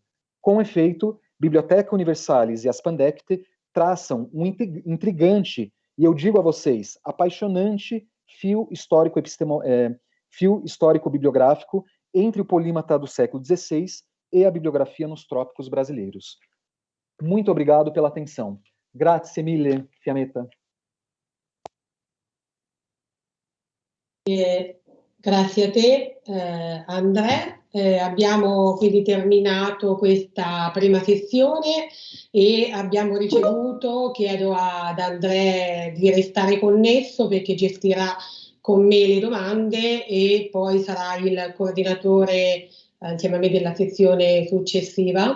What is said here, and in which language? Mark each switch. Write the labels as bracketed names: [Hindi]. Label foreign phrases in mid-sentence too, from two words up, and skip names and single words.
[Portuguese] Com efeito, Bibliotheca Universalis e as Pandecte traçam um intrigante, e eu digo a vocês, apaixonante fio histórico-bibliográfico entre o polímata do século XVI e a bibliografia nos trópicos brasileiros. Muito obrigado pela atenção. [Italian] Grazie mille, Fiammetta. Grazie a te, Andrea. Abbiamo quindi terminato questa prima sessione e abbiamo ricevuto, chiedo ad Andrea di restare connesso perché gestirà con me le domande e poi sarà il coordinatore insieme a me della sessione successiva.